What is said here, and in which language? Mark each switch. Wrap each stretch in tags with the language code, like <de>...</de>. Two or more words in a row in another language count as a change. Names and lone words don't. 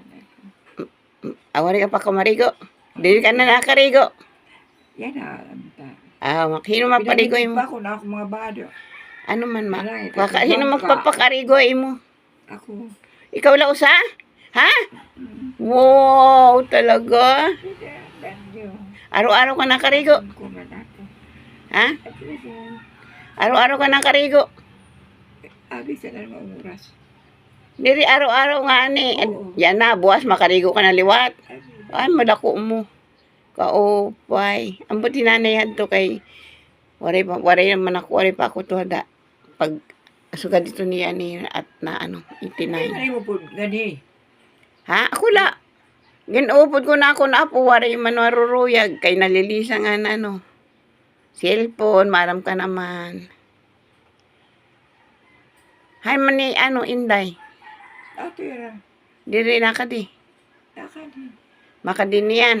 <war>Awari ka pa kumarigo. Dili ka na nakarigo. Yan na. Anta. Hino maparigo imo. Ako na ako mga bado. Ano man ma? Wala, Hino magpapakarigo imo. Ako. Ikaw la usa? Ha? Wow, talaga? Araw-araw ka nakarigo? Ha? Araw-araw ka nakarigo? Bisa na naman oras. Diri araw-araw nga ni. Yan na, buwas makarigo ka na liwat. Ay, madako mo. Kaupay. Ang buti nanay to kay waray naman ako, waray pa ako to hada. Pag suga dito niya ni at na 89. Ay mo po, gani. Ha? Ako la. Ginupod ko na ako na po, waray man maruruyag. Kay nalilisa nga na cellphone, maram ka naman. Hay man ni Inday. Tira. Diri na ka di. Nakadi. Makadin yan.</war>